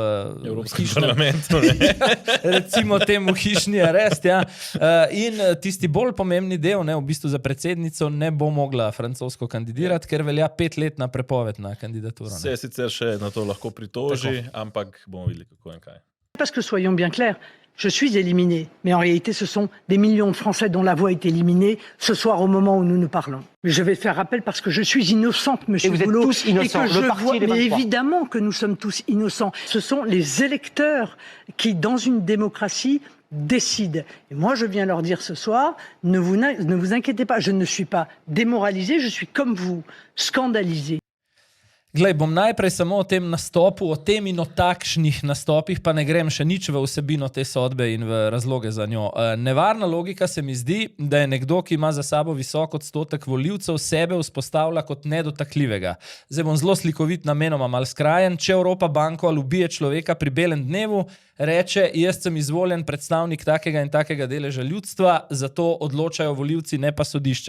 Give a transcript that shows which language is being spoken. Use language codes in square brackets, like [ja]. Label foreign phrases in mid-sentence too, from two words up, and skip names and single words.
[sl] Evropskem parlamentu. Recimo temu hišni arest. Ja. In tisti bolj pomembni del, v bistvu za predsednico, ne bo mogla francosko kandidirati, ker velja 5-letna prepoved na kandidaturo. Se sicer še na to lahko pritoži, ampak bomo videli, kako in kaj. [fr] Parce que soyons bien clairs, je suis éliminé, mais en réalité ce sont des millions de Français dont la voix est éliminée ce soir au moment où nous nous parlons. Mais je vais faire rappel parce que je suis innocente, monsieur Boulot. Et vous êtes tous innocents, le parti, mais évidemment que nous sommes tous innocents. Ce sont les électeurs qui, dans une démocratie, décident. Et moi, je viens leur dire ce soir, ne vous inquiétez pas, je ne suis pas démoralisé, je suis comme vous, scandalisé. [sl] Glej, bom najprej samo o tem nastopu, o tem in o takšnih nastopih, pa ne grem še nič v vsebino te sodbe in v razloge za njo. Nevarna logika se mi zdi, da je nekdo, ki ima za sabo visok odstotek volivcev, sebe vzpostavlja kot nedotakljivega. Zdaj bom zelo slikovit, namenoma malo skrajen. Če Evropa banko ali ubije človeka pri belem dnevu, reče, jaz sem izvoljen predstavnik takega in takega deleža ljudstva, zato odločajo volivci, ne pa sodišča.